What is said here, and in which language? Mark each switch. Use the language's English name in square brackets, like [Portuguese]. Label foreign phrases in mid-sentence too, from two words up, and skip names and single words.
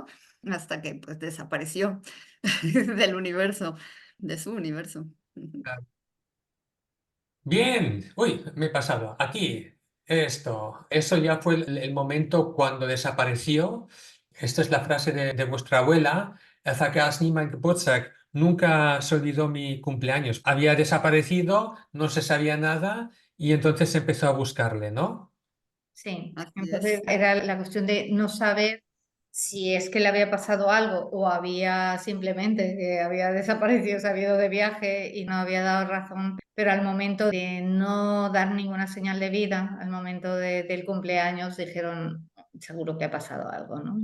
[Spanish] Hasta que pues desapareció del universo, de su universo. Bien, uy, me he pasado. Aquí, eso ya fue el momento cuando desapareció. Esta es la frase de vuestra abuela. [German] "Vergaß nie mein Geburtstag". [Spanish] Nunca se olvidó mi cumpleaños. Había desaparecido, no se sabía nada y entonces se empezó a buscarle, ¿no? Sí, Así entonces es. era la cuestión de no saber si es que le había pasado algo o había simplemente que había desaparecido, se había ido de viaje y no había dado razón, pero al momento de no dar ninguna señal de vida, al momento del cumpleaños, dijeron, seguro que ha pasado algo, ¿no?